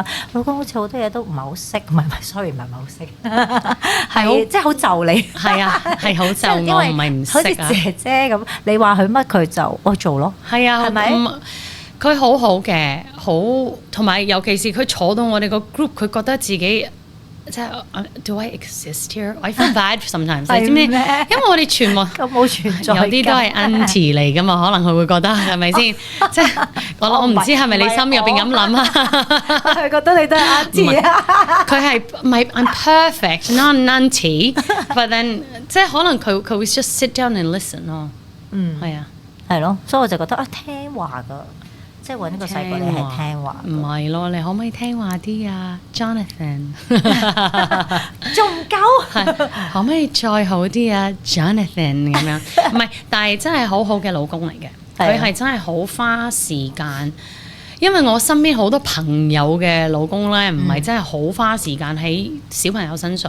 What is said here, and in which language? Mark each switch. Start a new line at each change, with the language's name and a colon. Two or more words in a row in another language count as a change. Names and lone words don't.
Cantonese: 老公好似好多嘢都唔係好識，唔係 sorry 唔係好識，係即係好就你。係啊，係好就我，唔係唔識啊。好似姐姐咁，你話佢乜佢就我做咯。係啊，係咪？佢好好嘅，好同埋尤其是佢坐到我哋個 group，佢覺得自己。
English: 即係 Do I exist here? I feel bad sometimes。
Cantonese: 你知唔知？因為我哋全部咁冇存在，有啲都係 auntie 嚟噶嘛，可能佢會覺得係咪先？即係我唔知係咪你心入邊咁諗啊？佢覺得你都係 auntie 啊？佢係唔係
English: I'm perfect, not an auntie，but then
Cantonese: 即係可能佢會
English: just sit down and listen 咯。
Cantonese: 係啊，係咯，所以我就覺得聽話噶。即係揾個細個你係聽話，唔係咯？你可唔可以聽話啲啊 ，Jonathan？仲唔夠？可唔可以再好啲啊 ，Jonathan 咁樣？唔係，但係真係好好嘅老公嚟嘅。佢係真係好花時間， 因為我身邊好多朋友嘅老公咧，唔係真係好花時間喺小朋友身上。